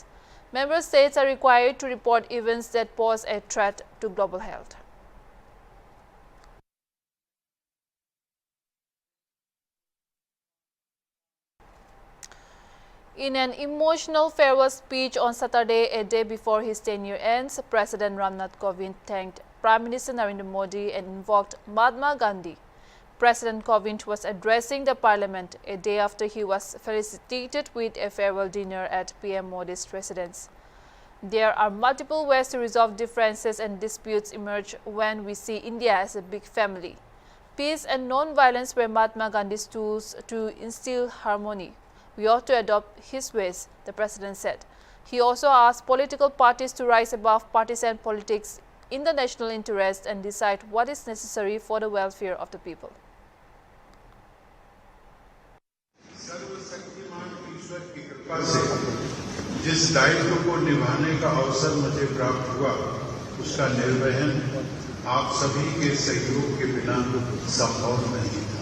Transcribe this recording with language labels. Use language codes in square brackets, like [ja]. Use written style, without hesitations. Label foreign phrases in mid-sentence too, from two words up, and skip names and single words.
[en] Member states are required to report events that pose a threat to global health. In an emotional farewell speech on Saturday, a day before his tenure ends, President Ramnath Kovind thanked Prime Minister Narendra Modi and invoked Mahatma Gandhi. President Kovind was addressing the parliament a day after he was felicitated with a farewell dinner at PM Modi's residence. There are multiple ways to resolve differences and disputes emerge when we see India as a big family. Peace and non-violence were Mahatma Gandhi's tools to instill harmony. We ought to adopt his ways, the president said. He also asked political parties to rise above partisan politics in the national interest and decide what is necessary for the welfare of the people. [hi] सर्वशक्तिमान ईश्वर की कृपा से जिस दायित्व को निभाने का अवसर मुझे प्राप्त हुआ, उसका निर्वहन आप सभी के सहयोग के बिना संभव नहीं था।